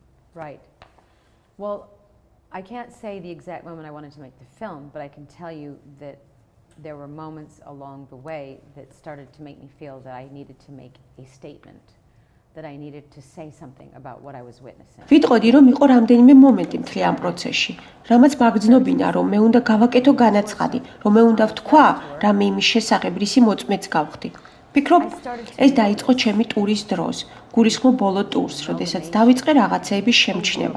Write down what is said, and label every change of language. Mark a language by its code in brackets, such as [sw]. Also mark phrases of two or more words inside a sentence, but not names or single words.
[en] Right. Well, I can't say the exact moment I wanted to make the film, but I can tell you that there were moments along the way that started to make me feel that I needed to make a statement, that I needed to say something about what I was witnessing. [ka] ვიტყოდი, რომ იყო რამდენიმე მომენტი მთლიან პროცესში, რამაც მაგძნობინა, რომ მე უნდა გავაკეთო განაცხადი, რომ მე უნდა ვთქვა, რამე იმის შესახებ, რისი მოწმეც გავხდი. ვფიქრობ, ეს დაიწყო ჩემი ტურის დროს, გულისხმობ ბოლო ტურს, როდესაც დავიწყე რაღაცეების შემჩნევა.